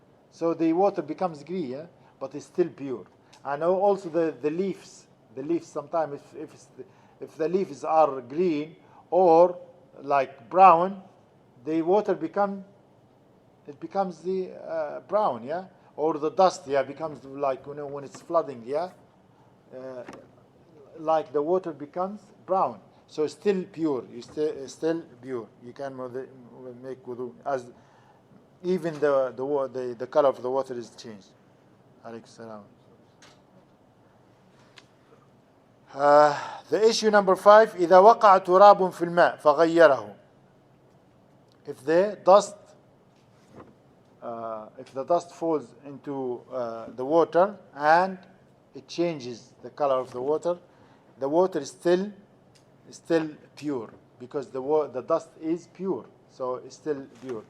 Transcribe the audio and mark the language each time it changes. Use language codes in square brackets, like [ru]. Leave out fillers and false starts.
[en] So the water becomes green, yeah, but it's still pure. And also the leaves sometimes, if the leaves are green or like brown, the water becomes the brown, yeah, or the dust, yeah, becomes when it's flooding, yeah, the water becomes brown. So it's still pure. Still pure. You can make wudu, as even the color of the water is changed. Alaykum salam. The issue number 5: [ar] إذا وقع تراب في الماء فغيره. [en] If the dust falls into the water and it changes the color of the water is still pure, because the dust is pure, so it's still pure.